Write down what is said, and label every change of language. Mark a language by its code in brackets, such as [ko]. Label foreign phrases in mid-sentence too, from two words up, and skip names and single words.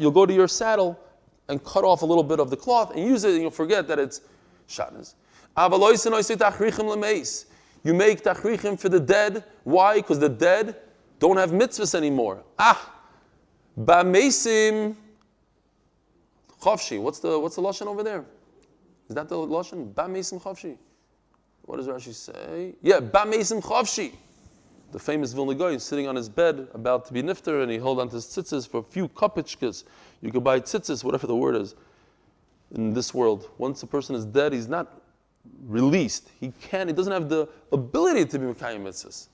[en] You'll go to your saddle and cut off a little bit of the cloth and use it, and you'll forget that it's shatnez. You make tachrichim for the dead. Why? Because the dead don't have mitzvahs anymore. [he] Ba'mesim Chavshi. [en] What's the lashon over there? Is that the lashon? [he] Ba meisim chavshi. [en] What does Rashi say? Yeah, [he] ba meisim chavshi. [en] The famous Vilna Gaon is sitting on his bed about to be niftar, and he held onto his tzitzis for a few kapichkas. You could buy tzitzis, whatever the word is, in this world. Once a person is dead, he's not released. He doesn't have the ability to be [he] mekayim mitzvahs.